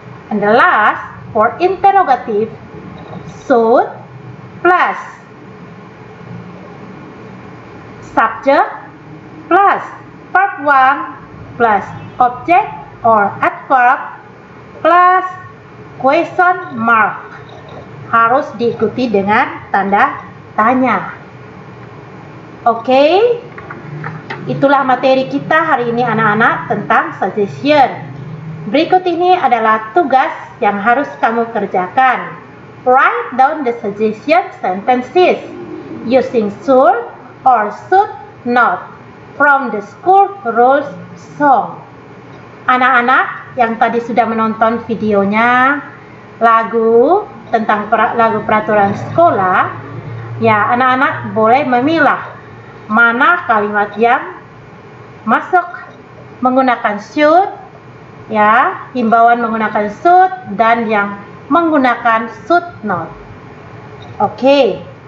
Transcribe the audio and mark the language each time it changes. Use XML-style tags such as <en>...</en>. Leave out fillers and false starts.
<en>And the last, for interrogative, should plus subject plus verb 1 plus object or adverb plus question mark.</en> <id>Harus diikuti dengan tanda tanya. Oke, itulah materi kita hari ini anak-anak tentang suggestion. Berikut ini adalah tugas yang harus kamu kerjakan.</id> <en>Write down the suggestion sentences using should or should not from the school rules song.</en> <id>Anak-anak yang tadi sudah menonton videonya lagu tentang lagu peraturan sekolah, ya anak-anak boleh memilah mana kalimat yang masuk menggunakan should, ya himbauan menggunakan should, dan yang menggunakan should not. Oke.</id>